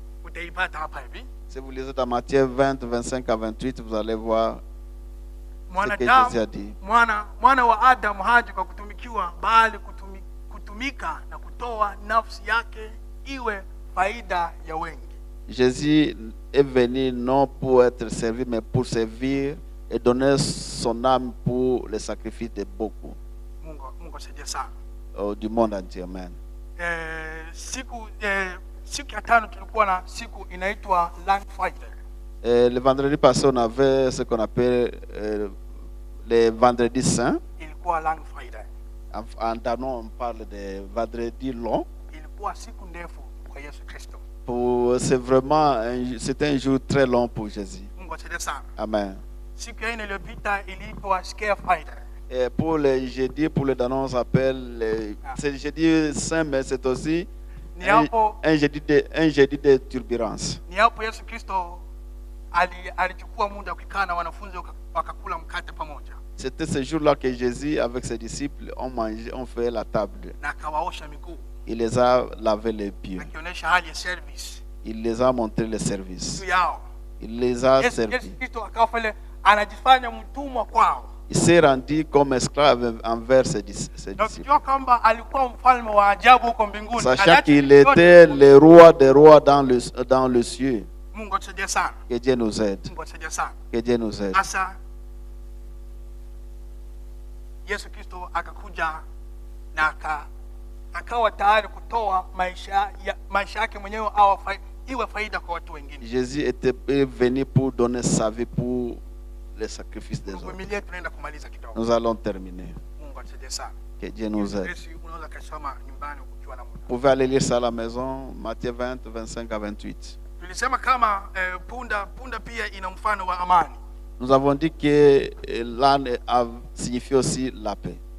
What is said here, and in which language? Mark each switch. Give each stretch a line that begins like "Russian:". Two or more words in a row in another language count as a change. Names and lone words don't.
Swahili: utaipata hapa hivi.
French: Si vous lisez dans Matthieu 20, 25 à 28, vous allez voir ce que Jésus a dit.
Swahili: Mwana wa Adamu haji kwa kutumikiwa, bali kutumika na kutoa nafsi yake iwe faida ya wengi.
French: Jésus est venu non pour être servi, mais pour servir et donner son âme pour le sacrifice de beaucoup.
Swahili: Mungu asaidie sana.
French: Du monde entier, amen.
Swahili: Siku ya tano tulikuwa na siku inaitwa
English: Long Friday.
French: Le vendredi passé, on avait ce qu'on appelle le vendredi saint.
Swahili: Ilikuwa
English: Long Friday.
French: En danois, on parle de vendredi long.
Swahili: Ilikuwa siku ndefu kwa Yesu Kristo.
French: C'est vraiment c'était un jour très long pour Jésus.
Swahili: Mungu asaidie sana. Amen. Siku ya nne iliyopita iliitwa
English: Scare Friday.
French: Et pour les jeudis, pour les danois, on s'appelle c'est le jeudi saint, mais c'est aussi un jeudi de turbulence.
Swahili: Ni hapo Yesu Kristo alichukua muda kukaa na wanafunzi wakakula mkate pamoja.
French: C'était ce jour-là que Jésus avec ses disciples ont fait la table.
Swahili: Na akawaosha miguu.
French: Il les a lavé les pieds.
Swahili: Akionyesha hali ya service.
French: Il les a montré le service.
Swahili: Yao.
French: Il les a servis.
Swahili: Yesu Kristo akafanya anajifanya mtumwa kwao.
French: Il s'est rendu comme esclave envers ses disciples. Sachant qu'il était le roi des rois dans le cieux. Que Dieu nous aide. Que Dieu nous aide. Yesu Kristo akakuja na akawa tayari kutoa maisha yake mwenyewe iwe faida kwa watu wengine. Jésus était venu pour donner sa vie pour le sacrifice des autres. Nous allons terminer. Que Dieu nous aide. Vous pouvez aller lire ça à la maison, Matthieu 20, 25 à 28. Nous avons dit que l'âne signifie aussi la paix.